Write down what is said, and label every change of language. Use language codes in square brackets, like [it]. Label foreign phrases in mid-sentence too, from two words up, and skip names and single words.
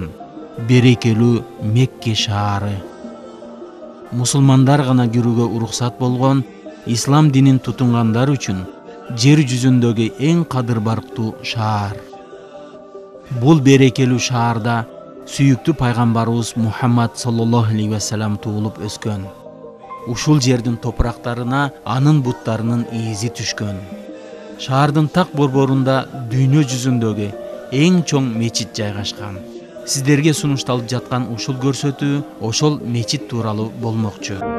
[ky] Берекелүү Мекке шаары. Мусулмандар гана кирүүгө уруксат болгон ислам динин тутунгандар үчүн жер жүзүндөгү эң кадыр барктуу шаар. Бул берекелүү шаарда сүйүктүү пайгамбарыбыз Мухаммад [ar] صلى الله عليه وسلم [ky] туулуп өскөн. Ушул жердин топурактарына анын буттарынын изи түшкөн. Шаардын так борборунда дүйнө жүзүндөгү эң чоң мечит жайгашкан. Сиздерге сунушталып жаткан ушул көрсөтүү ошол мечит тууралуу болмокчу.